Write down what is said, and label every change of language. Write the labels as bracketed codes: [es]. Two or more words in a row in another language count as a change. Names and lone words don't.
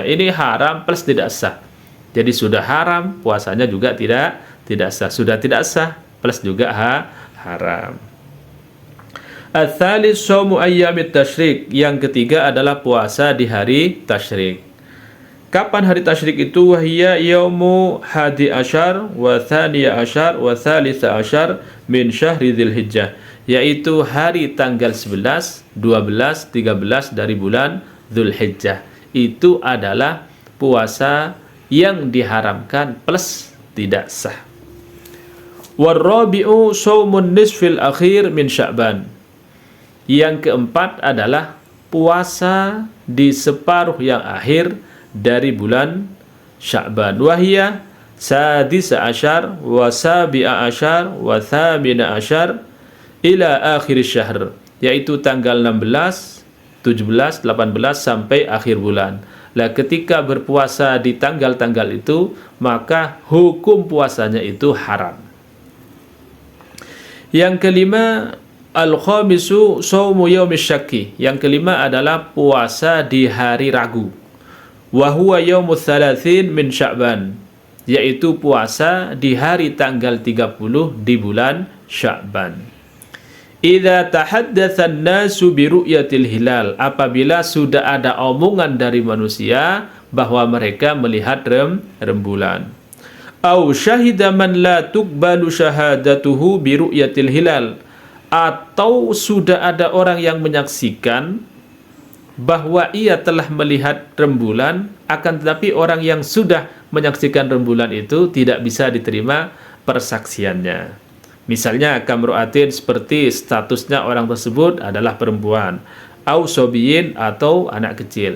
[id] Ini haram plus tidak sah. Jadi sudah haram, puasanya juga tidak sah. Sudah tidak sah plus juga haram. [ar] الثالث صوم أيام التشريق. [id] Yang ketiga adalah puasa di hari tasyrik. Kapan hari tasyrik itu? [ar] وهي يوم 11 و 12 و 13 من شهر ذي الحجة, [id] yaitu hari tanggal 11, 12, 13 dari bulan Dzulhijjah. Itu adalah puasa yang diharamkan plus tidak sah. [ar] والرابع صوم النصف الأخير من شعبان. [id] Yang keempat adalah puasa di separuh yang akhir dari bulan Sya'ban. [ar] وهي سادس عشر وسابع عشر وثامن عشر إلى آخر شهر, [id] yaitu tanggal 16, 17, 18 sampai akhir bulan. Lah ketika berpuasa di tanggal-tanggal itu, maka hukum puasanya itu haram. Yang kelima, [ar] الخامس صوم يوم الشك. [id] Yang kelima adalah puasa di hari ragu. [ar] وهو يوم 30 من شعبان, [id] yaitu puasa di hari tanggal 30 di bulan Sya'ban. [ar] إذا تحدث الناس برؤية الهلال, [id] apabila sudah ada omongan dari manusia bahwa mereka melihat rembulan. [ar] أو شهد من لا تقبل شهادته برؤية الهلال, [id] atau sudah ada orang yang menyaksikan bahwa ia telah melihat rembulan, akan tetapi orang yang sudah menyaksikan rembulan itu tidak bisa diterima persaksiannya. Misalnya kamru'atin, seperti statusnya orang tersebut adalah perempuan, [ar] أو صبي, [id] atau anak kecil.